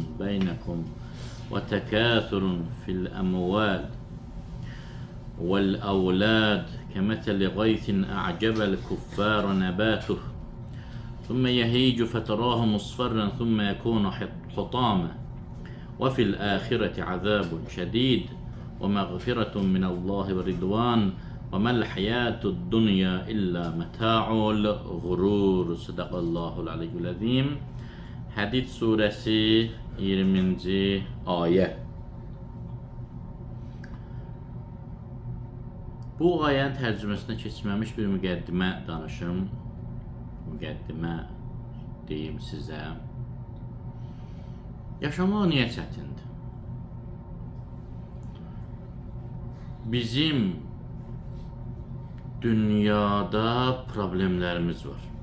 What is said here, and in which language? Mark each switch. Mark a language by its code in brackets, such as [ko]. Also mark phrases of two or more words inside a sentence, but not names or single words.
[ar] بينكم وتكاثر في الأموال والأولاد كمثل غيث أعجب الكفار نباته ثم يهيج فتراه مصفرا ثم يكون حطاما وفي الآخرة عذاب شديد ومغفرة من الله ورضوان وما الحياة الدنيا إلا متاع الغرور. صدق الله العلي العظيم. [az] Hadid suresi 20. ayet. Bu ayənin tərcüməsinə keçməmiş bir müqəddimə danışım. Müqəddimə deyim sizə. Yaşamaq niyə çətindir? Bizim dünyada problemlərimiz var.